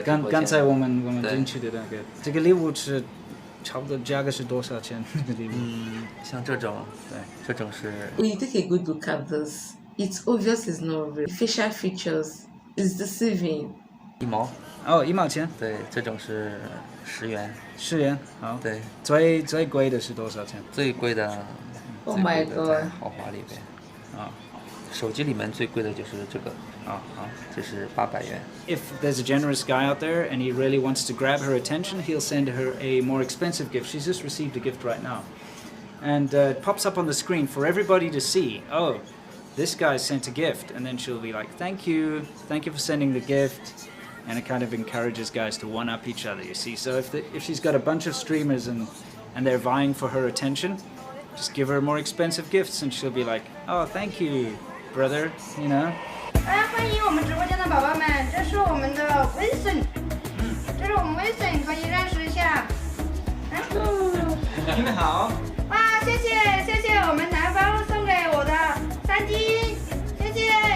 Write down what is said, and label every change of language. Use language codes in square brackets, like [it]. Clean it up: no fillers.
[zh] 刚才我们进去的那个，这个礼物是差不多价格是多少钱？这个礼物？像这种，对，这种是。 [en] When you take a good look at this, it's obvious it's not real. Facial features is deceiving. [zh] 1毛。 1毛钱。对，这种是10元。 10元，好。对。最贵的是多少钱？最贵的。 [en] Oh my god！ [zh] 在豪华里边。手机里面最贵的就是这个。这是800元。 [en] If there's a generous guy out there and he really wants to grab her attention, he'll send her a more expensive gift. She's just received a gift right now, and it pops up on the screen for everybody to see. Oh, this guy sent a gift, and then she'll be like, "Thank you for sending the gift." and it kind of encourages guys to one-up each other, you see. So if she's got a bunch of streamers and they're vying for her attention, just give her more expensive gifts and she'll be like, oh, thank you, brother, you know. [zh] 欢迎我们直播间的宝宝们，这是我们的 Wilson， 这是我们 Wilson， 可以认识一下。你们好。哇，谢谢我们南方送给我的3金，谢谢。